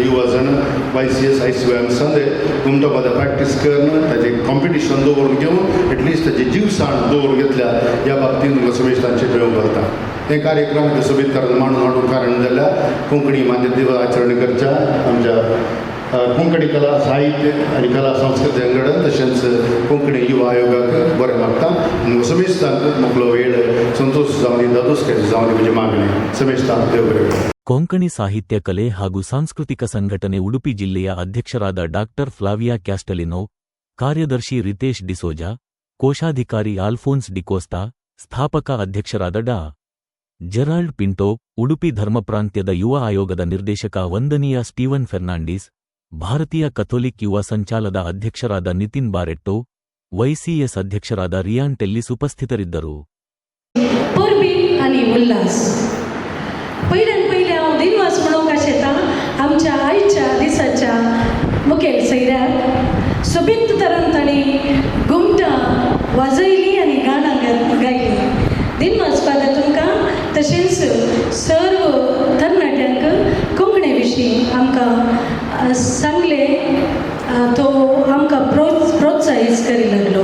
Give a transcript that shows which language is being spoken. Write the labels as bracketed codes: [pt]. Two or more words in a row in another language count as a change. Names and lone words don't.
[kok] युवा जण YCS ICY संदे घुमटा पदां प्रॅक्टीस करून ताजें कॉम्पिटिशन दवरून घेवन एटलिस्ट ताजें जीवसाण दवरून घेतल्या ह्या बाबतींत म्हाका समेश तांचे मेळूंक घालता हे कार्यक्रम सोबीत कारण मांडून हाडूंक कारण जाल्यार कोंकणी मान्य दिवस आचरण करच्या आमच्या कोंकणी कला साहित्य आनी कला संस्कृती संघटन तशेंच कोंकणी युवा आयोगाक बरें मागता आनी समेश तांकां मोकलो वेळ संतोष जावन दादोसकर जावन म्हजी मागणी समेश तांकां देव बरें करूं. [kn] ಕೊಂಕಣಿ ಸಾಹಿತ್ಯ ಕಲೆ ಹಾಗೂ ಸಾಂಸ್ಕೃತಿಕ ಸಂಘಟನೆ ಉಡುಪಿ ಜಿಲ್ಲೆಯ ಅಧ್ಯಕ್ಷರಾದ ಡಾಕ್ಟರ್ ಫ್ಲಾವಿಯಾ ಕ್ಯಾಸ್ಟಲಿನೋ, ಕಾರ್ಯದರ್ಶಿ ರಿತೇಶ್ ಡಿಸೋಜಾ, ಕೋಶಾಧಿಕಾರಿ ಆಲ್ಫೋನ್ಸ್ ಡಿಕೋಸ್ತಾ, ಸ್ಥಾಪಕ ಅಧ್ಯಕ್ಷರಾದ ಡಾ. ಜೆರಾಲ್ಡ್ ಪಿಂಟೋ, ಉಡುಪಿ ಧರ್ಮಪ್ರಾಂತ್ಯದ ಯುವ ಆಯೋಗದ ನಿರ್ದೇಶಕ ವಂದನೀಯ ಸ್ಟೀವನ್ ಫೆರ್ನಾಂಡಿಸ್, ಭಾರತೀಯ ಕಥೋಲಿಕ್ ಯುವ ಸಂಚಾಲದ ಅಧ್ಯಕ್ಷರಾದ ನಿತಿನ್ ಬಾರೆಟ್ಟೋ, YCS ಅಧ್ಯಕ್ಷರಾದ ರಿಯಾನ್ ಟೆಲ್ಲಿಸ್ ಉಪಸ್ಥಿತರಿದ್ದರು. [kok] पहिले हांव दिनवास म्हणूंक आशेता आमच्या आयच्या दिसाच्या मुखेल सैऱ्याक सोबीत तरान तांणी घुमटां वाजयलीं आनी गाणां गायलीं. दिनवास फादर तुमकां तशेंच सर्व तरणाट्यांक कोंकणी विशीं आमकां सांगलें तो आमकां प्रोत्साहीत करी लागलो.